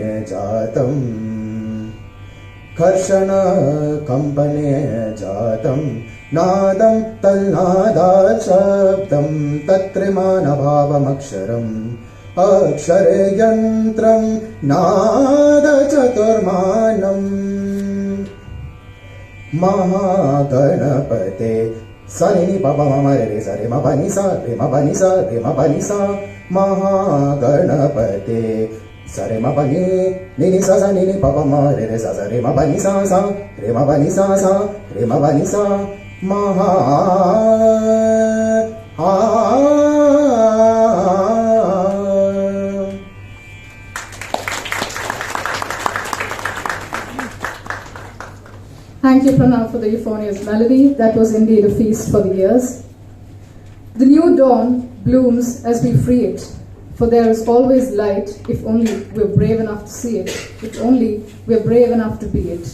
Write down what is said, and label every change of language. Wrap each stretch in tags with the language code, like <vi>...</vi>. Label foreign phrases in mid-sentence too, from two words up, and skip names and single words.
<sa>जातं नादं तन्नादात् शब्दं तत्त्रिमानभावमक्षरम् अक्षरे यन्त्रं नादचतुर्मानम् महागणपते सनि पप मम रे सरे म पनि सा रे म पनि सा रे म पनि सा महागणपते सरे म पनि नि सा सा नि पप म रे सा सा रे म पनि सा सा रे म पनि सा सा रे म पनि सा महा</sa> <en>Thank you, Pranav, for the euphonious melody. That was indeed a feast for the ears. The new dawn blooms as we free it, for there is always light if only we're brave enough to see it, if only we're brave enough to be it.</en>